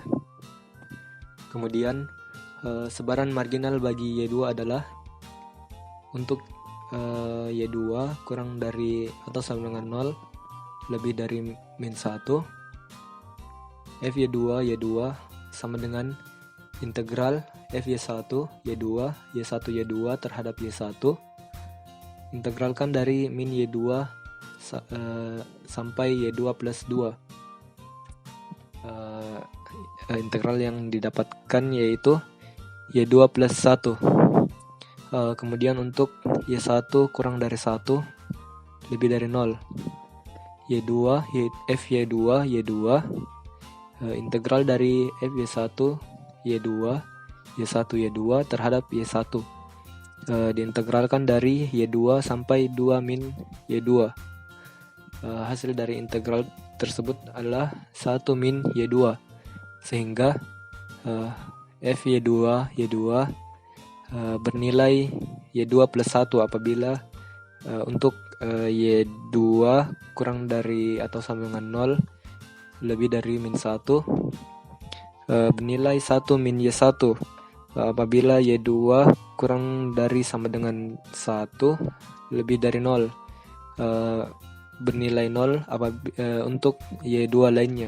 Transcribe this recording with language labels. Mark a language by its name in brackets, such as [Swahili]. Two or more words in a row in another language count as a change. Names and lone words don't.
[Indonesian] Kemudian sebaran marginal bagi Y2 adalah untuk Y2 kurang dari atau sama dengan 0 lebih dari min 1, F_Y2 Y2 sama dengan integral F_Y1 Y2 Y1 Y2 terhadap Y1 integralkan dari min Y2 sampai Y2 plus 2. Integral yang didapatkan yaitu Y2 plus 1. Kemudian untuk Y1 kurang dari 1 lebih dari 0, Y2 F_Y2 Y2 integral dari F_Y1 Y2 Y1 Y2 terhadap Y1 diintegralkan dari Y2 sampai 2 min Y2. Hasil dari integral tersebut adalah 1 min Y2, sehingga F_Y2 Y2 bernilai Y2 plus 1 apabila untuk Y2 kurang dari atau sama dengan 0 lebih dari min 1 bernilai 1 min Y1 apabila Y2 kurang dari sama dengan 1 lebih dari 0 bernilai 0 untuk Y2 lainnya.